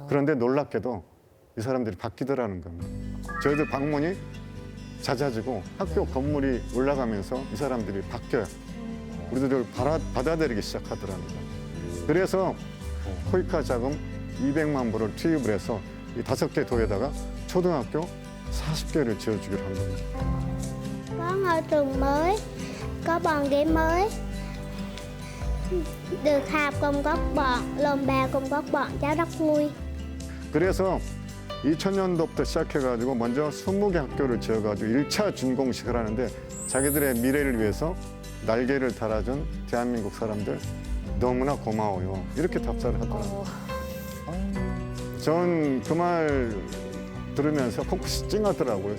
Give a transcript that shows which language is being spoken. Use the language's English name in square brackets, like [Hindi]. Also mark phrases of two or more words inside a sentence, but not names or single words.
[Korean] 그런데 놀랍게도 이 사람들이 바뀌더라는 겁니다. 저희들 방문이 잦아지고 학교 건물이 올라가면서 이 사람들이 바뀌어요. 우리들을 받아들이기 시작하더라는 거예요. 그래서 코이카 자금 200만 불을 투입을 해서 이 5개 도에다가 초등학교 40개를 지어주기로 한 겁니다. [Vietnamese] Có ngôi trường mới, có bàn ghế mới, được học cùng các bạn, lồng bè cùng các bạn cháu rất vui. [Korean] 그래서 2000년도부터 시작해가지고 먼저 20개 학교를 지어가지고 1차 준공식을 하는데 자기들의 미래를 위해서 날개를 달아준 대한민국 사람들 너무나 고마워요. 이렇게 답사를 하더라고요. 전 그 말 들으면서 코끝이 찡하더라고요.